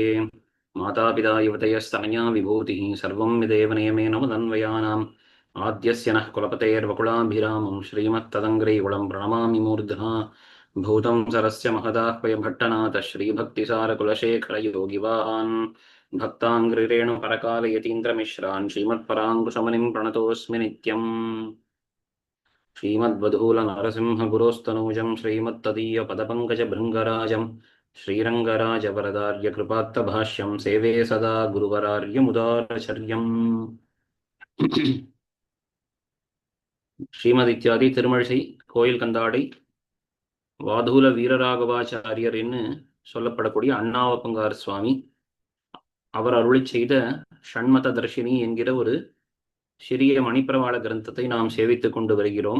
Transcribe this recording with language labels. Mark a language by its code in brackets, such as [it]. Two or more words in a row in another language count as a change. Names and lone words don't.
[sa] मातापिता युवतयस्तनया विभूतिः सर्वं विदेव नियमेन मदन्वयानाम् आद्यस्य नः कुलपतेर्वकुलाभिरामं श्रीमत्तदङ्ग्रैकुलं प्रणमामि मूर्ध्ना भूतं सरस्य महदाह्वयभट्टनाथ श्रीभक्तिसारकुलशेखरयोगिवाहान् भक्ताङ्ग्रिरेणुपरकालयतीन्द्रमिश्रान् श्रीमत्पराङ्कुशमुनिं प्रणतोऽस्मि नित्यम्। श्रीमद्वधूलनरसिंहगुरोस्तनूजं श्रीमत्तदीयपदपङ्कजभृङ्गराजं श्रीरङ्गराजवरदार्यकृपात्तभाष्यं सेवे सदा गुरुवरार्यमुदारचर्यम्। [ta] ஸ்ரீமதித்யாதி திருமழிசை கோயில் கந்தாடை வாதூல வீரராகவாச்சாரியர் என்று சொல்லப்படக்கூடிய அண்ணாவப்பங்கார் சுவாமி அவர் அருளி செய்த ஷண்மத தர்ஷினி என்கிற ஒரு சிறிய மணிப்பிரவாள கிரந்தத்தை நாம் சேவித்துக் கொண்டு வருகிறோம்.